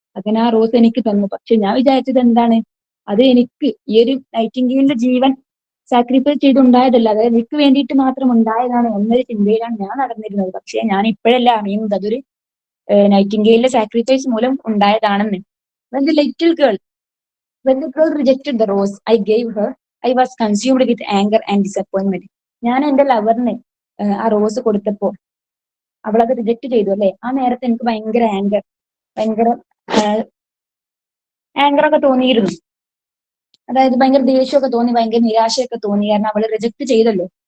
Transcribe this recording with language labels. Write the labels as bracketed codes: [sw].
[ml] അങ്ങനെ ആ റോസ് എനിക്ക് തന്നു. പക്ഷെ ഞാൻ വിചാരിച്ചത് എന്താണ്, അത് എനിക്ക് ഈ ഒരു നൈറ്റിംഗേലിന്റെ ജീവൻ സാക്രിഫൈസ് ചെയ്തുണ്ടായതല്ല, അതായത് എനിക്ക് വേണ്ടിയിട്ട് മാത്രം ഉണ്ടായതാണ് എന്നൊരു ചിന്തയിലാണ് ഞാൻ നടന്നിരുന്നത്. പക്ഷെ ഞാൻ ഇപ്പോഴല്ല അറിയുന്നത് അതൊരു നൈറ്റിംഗേലിന്റെ സാക്രിഫൈസ് മൂലം ഉണ്ടായതാണെന്ന്. [en] When the little girl, when the girl rejected the rose I gave her, I was consumed with anger and disappointment. [ml] ഞാൻ എന്റെ ലവറിന് ആ റോസ് കൊടുത്തപ്പോൾ അവൾ അത് റിജക്ട് ചെയ്തു അല്ലെ. ആ നേരത്തെ എനിക്ക് ഭയങ്കര ഭയങ്കര ആങ്കർ ഒക്കെ തോന്നിയിരുന്നു. അതായത് ഭയങ്കര ദേഷ്യമൊക്കെ തോന്നി, ഭയങ്കര നിരാശയൊക്കെ തോന്നി. കാരണം അവൾ റിജക്ട് ചെയ്തല്ലോ.